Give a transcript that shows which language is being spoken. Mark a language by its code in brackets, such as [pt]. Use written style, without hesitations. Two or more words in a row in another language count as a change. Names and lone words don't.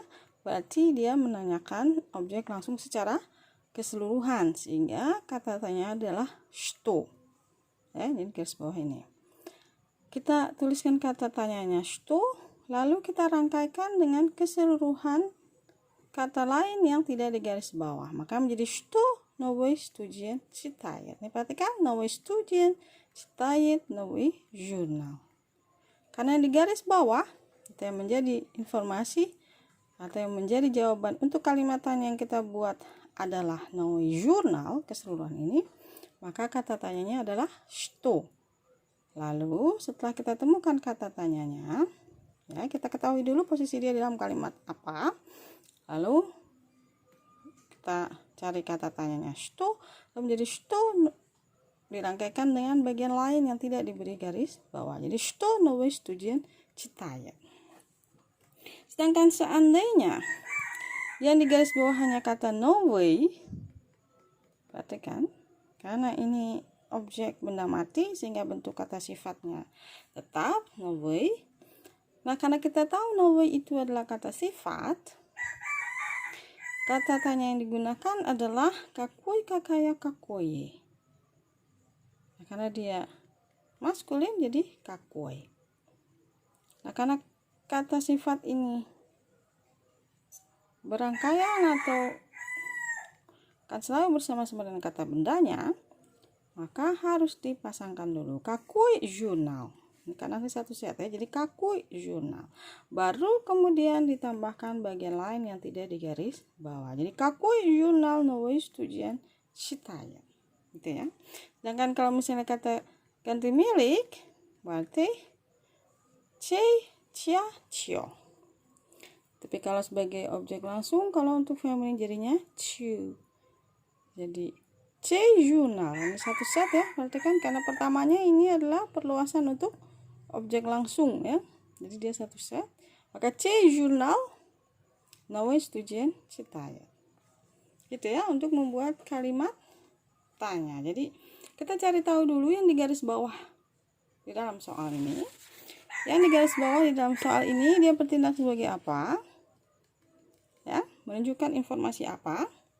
[id] Berarti dia menanyakan objek langsung secara keseluruhan, sehingga kata tanya adalah что. Ya, ini garis bawah ini. Kita tuliskan kata tanyanya что, lalu kita rangkaikan dengan keseluruhan kata lain yang tidak di garis bawah. Maka menjadi [ru] что новый студент читает. [id] Ini perhatikan, [ru] новый студент читает новый jurnal. [id] Karena di garis bawah itu yang menjadi informasi atau yang menjadi jawaban untuk kalimat tanya yang kita buat adalah новый jurnal, keseluruhan ini. Maka kata tanyanya adalah что. Lalu setelah kita temukan kata tanyanya, ya, kita ketahui dulu posisi dia dalam kalimat apa. Lalu kita cari kata tanyanya что, lalu menjadi что dirangkaikan dengan bagian lain yang tidak diberi garis bawah. [ru] Jadi что новый студент читает. [id] Sedangkan seandainya yang di garis bawah hanya kata новый, perhatikan, karena ini objek benda mati sehingga bentuk kata sifatnya tetap новый. Nah, karena kita tahu новый itu adalah kata sifat, kata tanya yang digunakan adalah [ru] какой, какая, какое. [id] Nah, karena dia maskulin jadi какой. Nah, karena kata sifat ini berangkaian atau kan selalu bersama-sama dengan kata bendanya, maka harus dipasangkan dulu [ru] какой журнал. [id] Ini kan nanti satu set ya, jadi [ru] какой журнал. [id] Baru kemudian ditambahkan bagian lain yang tidak digaris bawah. [ru] Jadi какой журнал новый студент читает. [id] Gitu ya. Sedangkan kalau misalnya kata ganti milik, berarti [ru] чей, чья, чьё. [id] Tapi kalau sebagai objek langsung, kalau untuk feminin jadinya чью. [ru] Jadi чей журнал. [id] Ini satu set ya. Perhatikan karena pertamanya ini adalah perluasan untuk objek langsung ya. Jadi dia satu set. Maka [ru] чей журнал новый студент читает. [id] Gitu ya untuk membuat kalimat tanya. Jadi kita cari tahu dulu yang di garis bawah di dalam soal ini. Yang di garis bawah di dalam soal ini dia bertindak sebagai apa? Ya, menunjukkan informasi apa?